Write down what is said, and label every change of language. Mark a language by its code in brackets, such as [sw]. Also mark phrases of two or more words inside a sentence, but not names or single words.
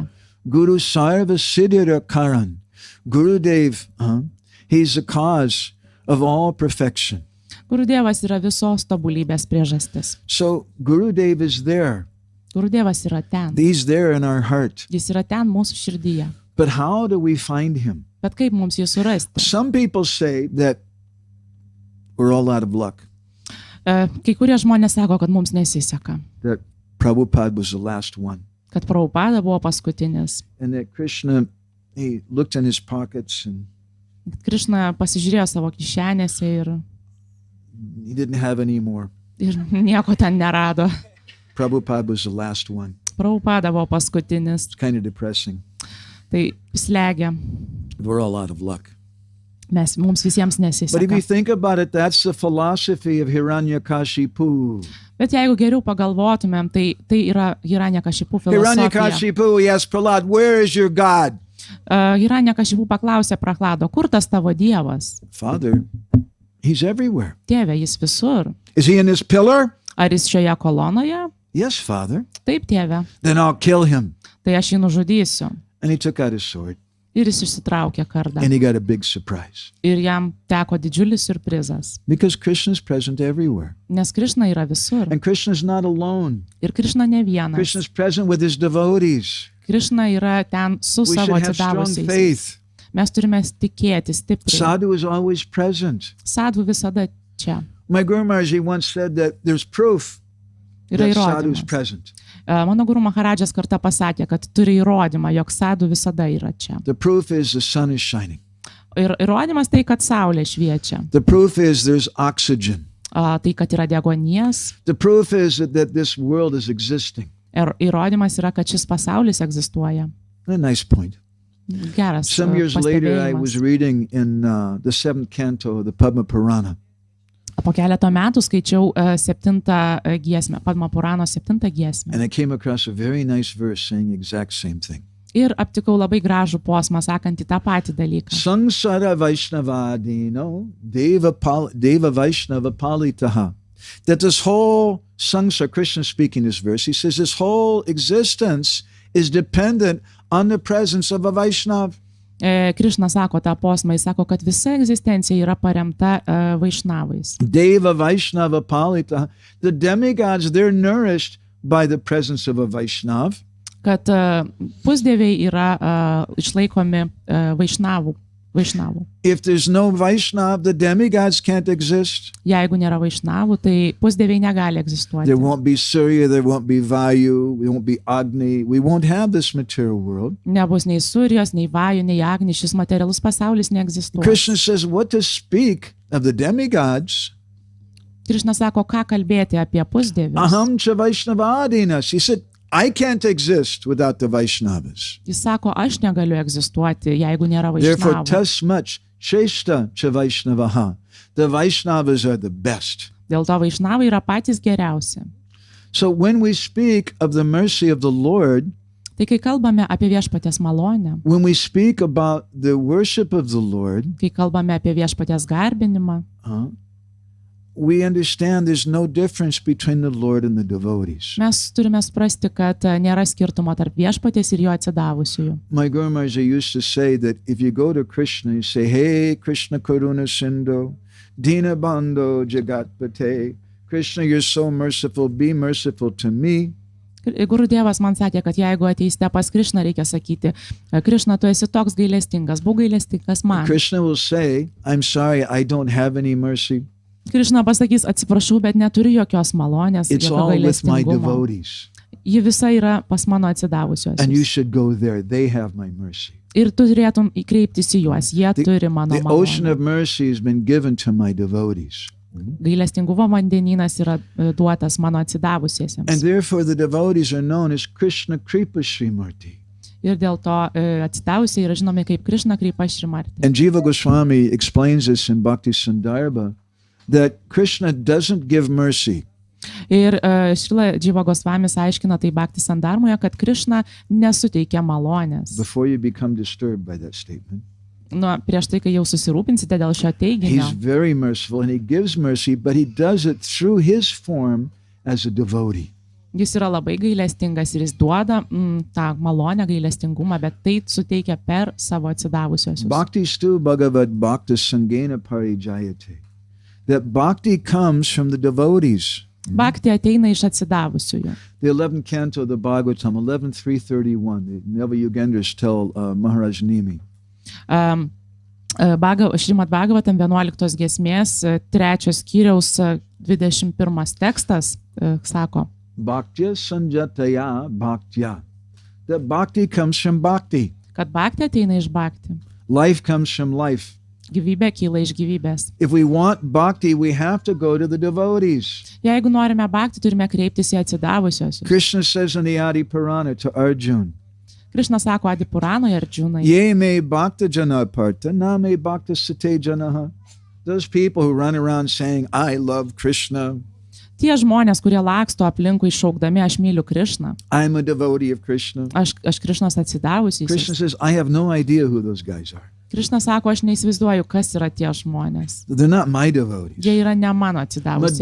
[sa] Guru Sarva Siddhira Karan. [en] Guru Dev, he's the cause of all perfection. [lt] Guru Dievas yra visos tobulybės priežastis. [en] So Guru Dev is there. [lt] Guru Dievas yra ten. [en] He's there in our heart. [lt] Jis yra ten mūsų širdyje. [en] But how do we find him? [lt] Bet kaip mums jį surasti? [en] Some people say that we're all out of luck. [lt] Kai kurie žmonės sako, kad mums nesiseka. [en] That Prabhupada was the last one. [lt] Kad Prabhupada buvo paskutinis. [en] And that Krishna, he looked in his pockets and [lt] Krishna pasižiūrėjo savo kišenėse ir [en] he didn't have any more. [lt] Nieko ten nerado. [en] Prabhupada was the last one. [lt] Prabhupada buvo paskutinis. [en] It's kind of depressing. [lt] Tai slegia. [en] We're all out of luck. [lt] Mums visiems [en] But if you [lt] nesiseka. [en] think about it, that's the philosophy of Hiranyakashipu. [lt] Bet jeigu geriau pagalvotumėm, tai yra Hiranyakashipu filosofija. [en] Hiranyakashipu, he asked Prahlad, where is your God? [lt] Hiranyakashipu paklausė Prahlado, kur tas tavo dievas? [en] Father, he's everywhere. [lt] Tėve, jis visur. [en] Is he in this pillar? [lt] Ar jis šioje kolonoje? [en] Yes, Father. [lt] Taip, tėve. [en] Then I'll kill him. [lt] Tai aš jį nužudysiu. [en] And he took out his sword [lt] Ir jis išsitraukė kardą. [en] and he got a big surprise. [lt] Ir jam teko didžiulis surprizas. [en] Because Krishna's present everywhere. [lt] Nes Krišna yra visur. [en] And Krishna's not alone. [lt] Ir Krišna ne vienas. [en] Krishna's present with his devotees. [lt] Krišna yra ten su [en] We [lt] savo [en] should have strong [lt] atsidavusiais. [en] faith. [lt] Mes turime tikėti stipriai. [en] Sadhu is always present. [lt] Sadhu visada čia. [en] My Guru Maharaj once said that there's proof [lt] Yra [en] that sadhu is [lt] įrodymas. [en] present. [lt] Mano guru Maharadžas kartą pasakė, kad turi įrodymą, jog sadhu visada yra čia. [en] The proof is the sun is shining. [lt] Ir įrodymas tai, kad saulė šviečia. [en] The proof is there's oxygen. [lt] Tai, kad yra deguonies. [en] The proof is that this world is existing. [lt] Ir įrodymas yra, kad šis pasaulis egzistuoja. [en] A nice point. [lt] Geras [en] Some years later, I was [lt] pastebėjimas. [en] reading in the 7th canto of the Padma Purana. [lt] Po keleto metų skaičiau 7 giesmę, Padma Purano 7 giesmę. [en] And I came across a very nice verse saying the exact same thing. [lt] Ir aptikau labai gražų posmą, sakantį tą patį dalyką. [sa] Sangsara Vaishnavadino Deva Vaishnava Palitaha. [en] That this whole sangsara, Krishna speaking this verse, he says this whole existence is dependent on the presence of a Vaishnav. [lt] Krišna sako tą posmą, jis sako, kad visa egzistencija yra paremta vaišnavais. [sa] Deva Vaishnava Palitaha. [en] The demigods, they're nourished by the presence of a Vaishnav. [lt] Kad pusdieviai yra išlaikomi vaišnavų. [en] If there's no Vaishnav, the demigods can't exist. [lt] Jeigu nėra vaišnavų, tai pusdieviai negali egzistuoti. [en] There won't be Surya, there won't be Vayu, there won't be Agni. We won't have this material world. [lt] Nebus nei Surijos, nei Vajų, nei Agni, šis materialus pasaulis neegzistuoja. [en] Krishna says, what to speak of the demigods? [lt] Krišna sako, ką kalbėti apie pusdievius. [sa] Aham cha Vaishnavadinas. [en] He said, I can't exist without the Vaishnavas. [lt] Jis sako, aš negaliu egzistuoti, jeigu nėra [en] Therefore, [lt] vaišnavų. [sa] tasmuch cheshta cha Vaishnavaha. [en] The Vaishnavas are the best. [lt] Dėl to vaišnavai yra patys geriausi. [en] So when we speak of the mercy of the Lord, [lt] Tai kai kalbame apie viešpaties malonę, [en] when we speak about the worship of the Lord, [lt] kai kalbame apie viešpaties garbinimą, [en] we understand there's no difference between the Lord and the devotees. [lt] mes turime suprasti, kad nėra skirtumo tarp viešpaties ir jo atsidavusiųjų. [en] My Guru Maharaj used to say that if you go to Krishna, you say, hey, [sa] Krishna Karuna Sindhu, Dina Bandho Jagatpate, [en] Krishna, you're so merciful, be merciful to me. [lt] Guru Dievas man sakė, kad jeigu ateisite pas Krišną, reikia sakyti, Krišna, tu esi toks gailestingas, būk gailestingas man. [en] Krishna will say, I'm sorry, I don't have any mercy. [lt] Krišna pasakys, atsiprašau, bet neturiu jokios malonės, [en] It's [lt] jokio [en] all with my [lt] gailestingumo. [en] devotees. [lt] Ji visa yra pas mano [en] And you [lt] atsidavusiosius. [en] should go there. They have my mercy. [lt] Ir tu turėtum kreiptis į juos, jie turi mano [en] The ocean [lt] malonę. [en] of mercy has been given to my devotees. [lt] Gailestingumo vandenynas yra duotas mano [en] And [lt] atsidavusiesiems. [en] therefore the devotees are known as [sa] Krishna Kripa Srimurti. [lt] Ir dėl to atsidavusiai yra žinomi kaip [sa] Krišna Kripa Šrimarti. [en] And Jiva Goswami explains this in Bhakti Sandarbha, that Krishna doesn't give mercy. [lt] Ir Šrila Dživa Gosvamis aiškina tai Bhakti Sandarmoje, kad Krišna nesuteikia malonės. [en] Before you become disturbed by that statement, [lt] Prieš tai, kai jau susirūpinsite dėl šio teiginio, [en] he's very merciful and he gives mercy, but he does it through his form as a devotee. [lt] jis yra labai gailestingas ir jis duoda tą malonę, gailestingumą, bet tai suteikia per savo atsidavusiosius. [sa] Bhakti stu bhagavad bhakta sangena parijayate. [en] That bhakti comes from the devotees. [lt] Bhakti ateina iš atsidavusiųjų. [en] The 11th canto of the Bhagavatam, 11.331, the Nava-Yugendras tell Maharaj Nimi. [lt] Šrimad Bhagavatam 11 giesmės 3 skyriaus 21 tekstas sako, [sa] Bhaktya sanjataya bhaktya. [en] That bhakti comes from bhakti. [lt] kad bhakti ateina iš bhakti. [en] Life comes from life. [lt] Gyvybė kyla iš gyvybės. [en] If we want bhakti, we have to go to the devotees. [lt] Jeigu norime bhakti, turime kreiptis į atsidavusiosius. [en] Krishna says in the Adi Purana to Arjuna, [lt] Krišna sako Adipuranoje Arjunai. [sa] Ye me bhakta janaparta, na me bhakta sate janaha. [en] Those people who run around saying, I love Krishna. [lt] Tie žmonės, kurie laksto aplinkui šaukdami, aš myliu Krišną. [en] I'm a devotee of Krishna. [lt] Aš Krišnos atsidavusiais. [en] Krishna says, I have no idea who those guys are. [lt] Krišna sako, aš neįsivaizduoju, kas yra tie žmonės. [en] They're not my devotees. [lt] Jie yra ne mano atsidavusiai.